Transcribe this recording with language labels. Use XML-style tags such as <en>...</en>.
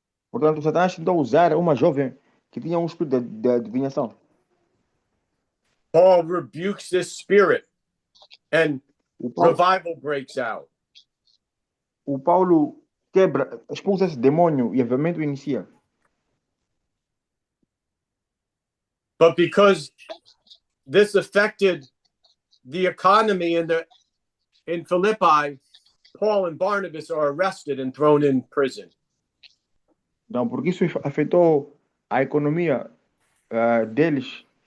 <pt>Portanto, o Satanás tentou usar uma jovem que tinha um espírito de adivinhação.</pt> <en>Paul rebukes this spirit and revival breaks out.</en> <pt>O Paulo expulsa esse demônio e avivamento inicia.</pt> <en>But because this affected the economy in Philippi, Paul and Barnabas are arrested and thrown in prison.</en> <pt>Então, porque isso afetou a economia deles.</pt>